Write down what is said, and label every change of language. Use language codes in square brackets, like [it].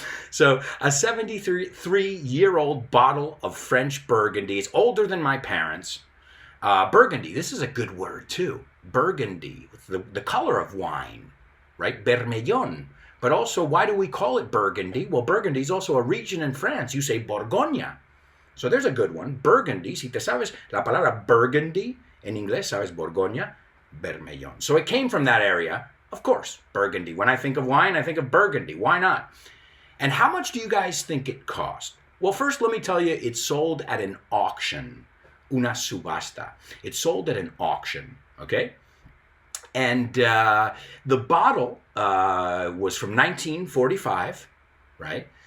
[en] So a 73-year-old bottle of French Burgundy. It's older than my parents. Burgundy, this is a good word too. Burgundy, the color of wine, right? Bermellón. But also, why do we call it Burgundy? Well, Burgundy is also a region in France. You say Borgoña. So there's a good one. Burgundy. [es] Si te sabes la palabra Burgundy en inglés, sabes Borgoña, Bermellón. [en] So it came from that area. Of course, Burgundy. When I think of wine, I think of Burgundy. Why not? And how much do you guys think it cost? Well, first, let me tell you, it's sold at an auction. [es] Una subasta. [en] It's sold at an auction, okay? And the bottle was from 1945, right?